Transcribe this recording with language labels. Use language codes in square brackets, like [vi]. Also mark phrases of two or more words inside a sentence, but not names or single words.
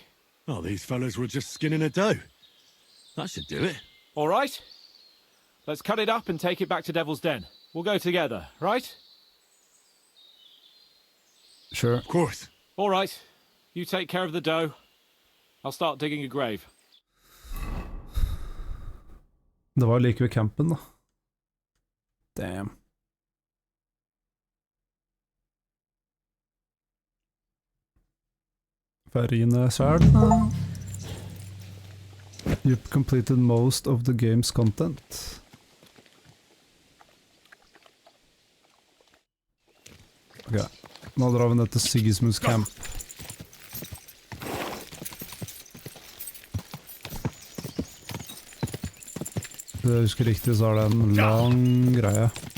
[en] Oh, these fellas were just skinning a doe. That should do it. All right. Let's cut it up and take it back to Devil's Den. We'll go together, right? Sure. Of course. All right. You take care of the dough. I'll start digging a grave. [no] Det var like ved campen, da. Damn. Farine sverd. [en] You've completed most of the game's content. [no] Ok, nå drar vi ned til Sigismunds camp. Hvis jeg husker riktig, så er det en lang greie.